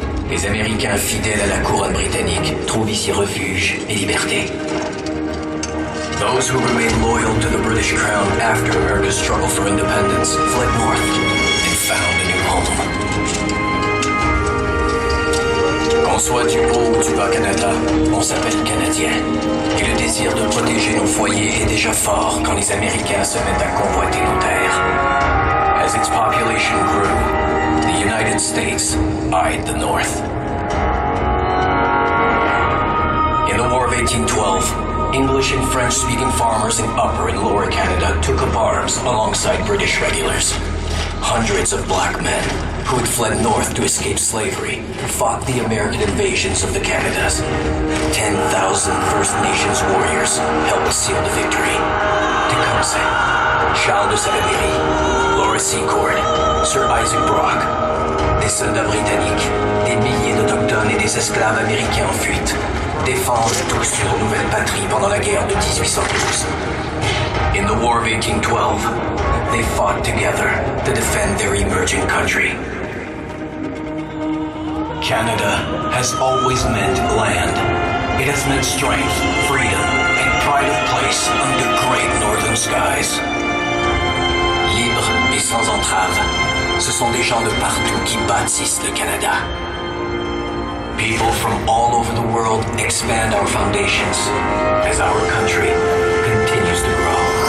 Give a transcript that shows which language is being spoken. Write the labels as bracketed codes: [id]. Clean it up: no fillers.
[fr] Les Américains fidèles à la couronne britannique trouvent ici refuge et liberté. [en] Those who remained loyal to the British crown after America's struggle for independence fled north and found a new home. [fr] Qu'on soit du haut ou du bas Canada, on s'appelle Canadien. Et le désir de protéger nos foyers est déjà fort quand les Américains se mettent à convoiter nos terres. [en] As its population grew, the United States eyed the North. In the War of 1812, English and French-speaking farmers in Upper and Lower Canada took up arms alongside British regulars. Hundreds of black men who had fled north to escape slavery fought the American invasions of the Canadas. 10,000 First Nations warriors helped seal the victory. [fr] Tecumseh, Charles de Salaberry, Laura Secord, Sir Isaac Brock, des soldats britanniques, des milliers d'Autochtones et des esclaves américains en fuite défendent tous leur nouvelle patrie pendant la guerre de 1812. [en] In the War of 1812, they fought together to defend their emerging country. Canada has always meant land. It has meant strength, freedom, and pride of place under great northern skies. [fr] Libres et sans entrave, ce sont des gens de partout qui bâtissent le Canada. [en] People from all over the world expand our foundations as our country continues to grow.